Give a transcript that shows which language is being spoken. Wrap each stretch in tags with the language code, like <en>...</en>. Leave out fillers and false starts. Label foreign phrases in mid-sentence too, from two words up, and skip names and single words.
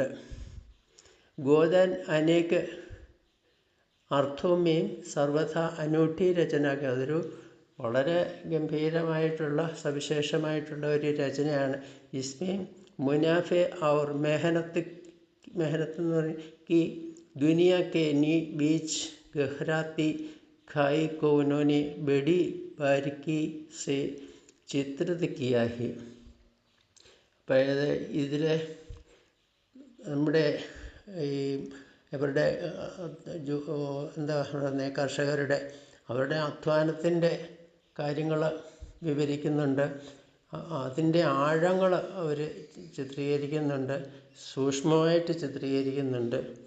<ml>ഗോദാൻ അനേക അർത്ഥവും</ml> <hi>सर्वथा अनूठी</hi> <ml>രചനയൊക്കെ, അതൊരു വളരെ ഗംഭീരമായിട്ടുള്ള സവിശേഷമായിട്ടുള്ള ഒരു രചനയാണ്.</ml> <hi>इसमें मुनाफे और मेहनत</hi> <ml>എന്ന് പറയും</ml> <hi>കി दुनिया के बीच गहराती खाई को उन्होंने बड़ी बारीकी से चित्रित किया है.</hi> <ml>അതായത് ഇതിൽ നമ്മുടെ ഈ ഇവരുടെ എന്താ പറയുന്നത്, കർഷകരുടെ അവരുടെ അധ്വാനത്തിൻ്റെ കാര്യങ്ങൾ വിവരിക്കുന്നുണ്ട്. അതിൻ്റെ ആഴങ്ങൾ അവർ ചിത്രീകരിക്കുന്നുണ്ട്, സൂക്ഷ്മമായിട്ട് ചിത്രീകരിക്കുന്നുണ്ട്.</ml>